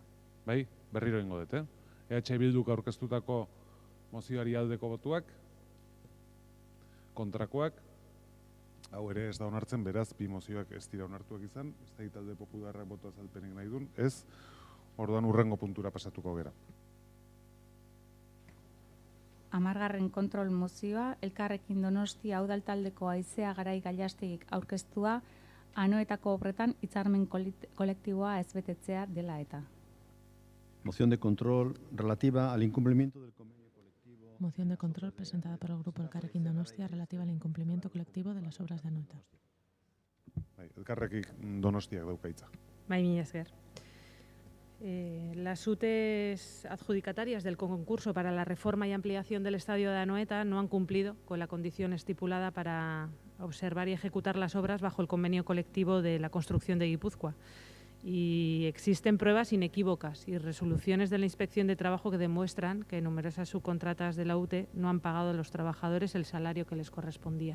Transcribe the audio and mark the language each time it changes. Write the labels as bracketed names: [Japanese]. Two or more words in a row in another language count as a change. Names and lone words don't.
[Basque] Bai, berriro ingo dut, EH Bilduk aurkeztutako mozioari aldeko botuak, kontrakoak, hau ere ez da onartzen, beraz, 2 mozioak ez dira onartuak izan, ez da Talde Popularrak boto azalpenik nahi duen, ez, orduan hurrengo puntura pasatuko gera. 10. kontrol mozioa, Elkarrekin Donostia udal taldeko Aizea Garai Gallastegik aurkeztua, anoetako obretan hitzarmen kolektiboa ez betetzea dela eta. [Spanish] Moción de control relativa al incumplimiento del convenio colectivo Moción de control presentada por el Grupo Elkarrekin Donostia relativa al incumplimiento colectivo de las obras de Anoeta. [Basque] Elkarrekin Donostiak dauka hitza. Bai, mila esker. [Spanish] Las UTEs adjudicatarias del concurso para la reforma y ampliación del estadio de Anoeta no han cumplido con la condición estipulada para observar y ejecutar las obras bajo el convenio colectivo de la construcción de Guipúzcoa. Y existen pruebas inequívocas y resoluciones de la Inspección de Trabajo que demuestran que numerosas subcontratas de la UTE no han pagado a los trabajadores el salario que les correspondía.